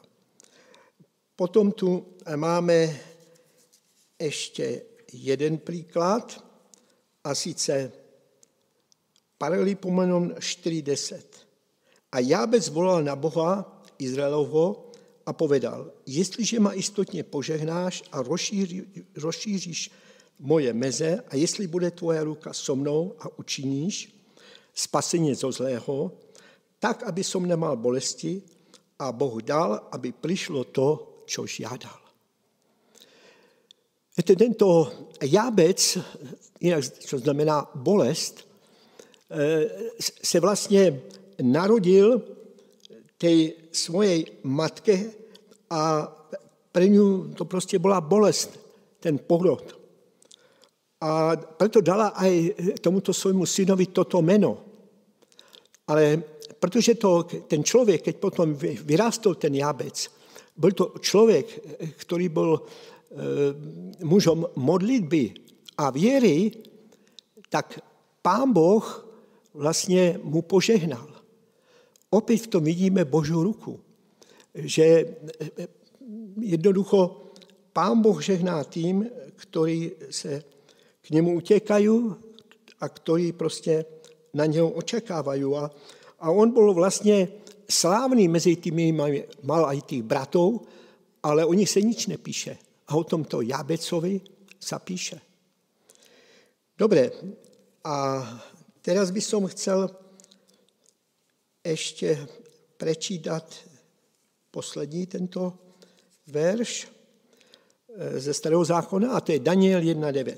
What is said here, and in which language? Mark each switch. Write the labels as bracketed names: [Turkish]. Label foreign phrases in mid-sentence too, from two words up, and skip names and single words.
[Czech] Potom tu máme ještě jeden příklad, a sice Paralipomenon 4.10. [Slovak] A Jábec volal na Boha Izraelovho a povedal, [Czech] jestliže ma istotně požehnáš a rozšíříš moje meze a jestli bude tvoje ruka [Slovak] so mnou a [Czech] učiníš spasení [Slovak] zo zlého, tak, aby som nemal bolesti a Boh dal, aby prišlo to, čo žiadal. Tento Jábec, čo znamená bolest, se vlastně narodil tej svojej matke a pre ňu to [Czech] prostě byla bolest, [Slovak] ten porod. A preto dala aj tomuto svojmu synovi toto meno. [Czech] Ale protože ten člověk, [Slovak] keď potom vyrástol [Czech] ten Jábec, byl to člověk, který byl mužom modlitby a věry, tak Pán Boh vlastně mu požehnal. [Slovak] Opět v tom vidíme Boží ruku, že jednoducho Pán Boh žehná tým, ktorí se k němu utěkají a [Czech] ktorí prostě na něho očekávají. A on byl vlastně slávný mezi tými, [Slovak] mal aj tých bratov, [Czech] ale o nich se nič nepíše. [Slovak] A o tomto Jábecovi sa píše. Dobre, a teraz by som chcel ešte prečítať poslední tento verš ze Starého zákona, a to je Daniel 1.9.